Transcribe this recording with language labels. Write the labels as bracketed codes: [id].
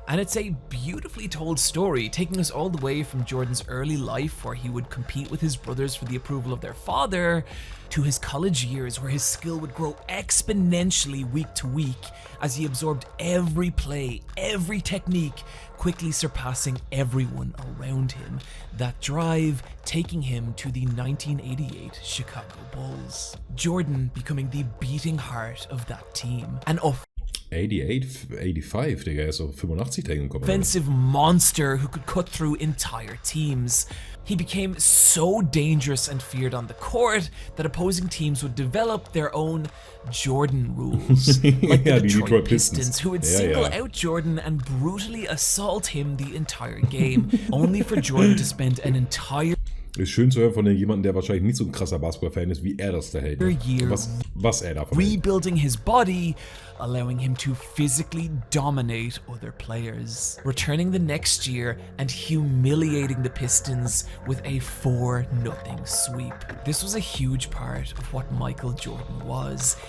[en] And it's a beautifully told story, taking us all the way from Jordan's early life, where he would compete with his brothers for the approval of their father, to his college years, where his skill would grow exponentially week to week as he absorbed every play, every technique, quickly surpassing everyone around him. That drive taking him to the 1988 Chicago Bulls. Jordan becoming the beating heart of that team. And [de] 88, 85, Digga, er ist auf 85 dahin gekommen. [en] Offensive monster who could cut through entire teams. He became so dangerous and feared on the court that opposing teams would develop their own Jordan rules, like the Detroit Pistons, who would single out Jordan and brutally assault him the entire game, only for Jordan to spend an entire [de] Ist schön zu hören von jemandem, der wahrscheinlich nicht so ein krasser Basketball-Fan ist, wie er das da hält. Was er davon hält. [en] Rebuilding his body, allowing him to physically dominate other players, returning the next year and humiliating the Pistons with a 4-0 sweep. This was a huge part of what Michael Jordan was.